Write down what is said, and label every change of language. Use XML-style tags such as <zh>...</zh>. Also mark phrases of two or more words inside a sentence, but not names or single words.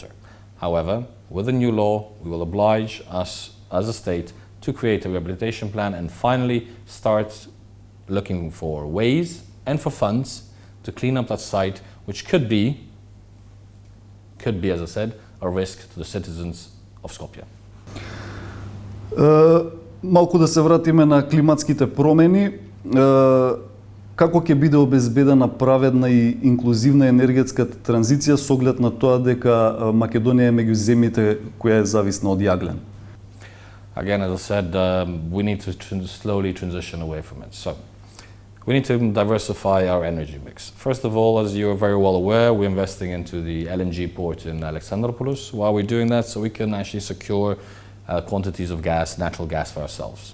<en>However, with the new law, we will oblige us as a state to create a rehabilitation plan and finally start looking for ways and for funds to clean up that site, which could be, as I said, a risk to the citizens of Skopje.</en> <mk>Малку да се вратиме на климатските промени. Како ќе биде обезбедена праведна и инклузивна енергетска транзиција со оглед на тоа дека Македонија е меѓу земјите која е зависна од јаглен?</mk> <en>Again, as I said, we need to slowly transition away from it. So we need to diversify our energy mix. First of all, as you're very well aware, we're investing into the LNG port in Alexandroupolis. Why are we doing that? So we can actually secure quantities of gas, natural gas for ourselves.</en>